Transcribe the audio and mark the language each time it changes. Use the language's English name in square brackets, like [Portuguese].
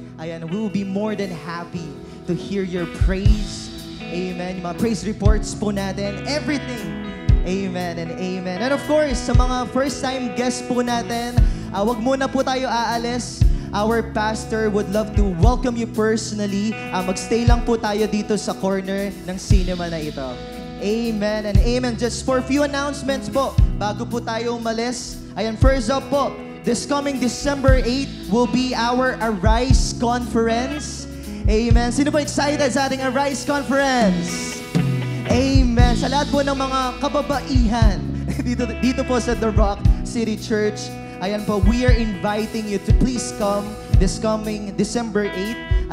[English] Ayan, we will be more than happy to hear your praise. [Filipino] Amen. Yung mga praise reports po natin. Everything. [English] Amen and amen. And of course, [Filipino] sa mga first-time guests po natin, wag muna po tayo aalis. [English] our pastor would love to welcome you personally. [Filipino] Magstay lang po tayo dito sa corner ng cinema na ito. [English] Amen and amen. Just for a few announcements po, [Filipino] bago po tayo umalis. [English] Ayan, first up po, this coming December 8 will be our Arise Conference. [Filipino] Amen. Sino po excited sa ating Arise Conference? Amen. Sa lahat po ng mga kababaihan dito po sa The Rock City Church, ayan po, [English] we are inviting you to please come this coming December 8.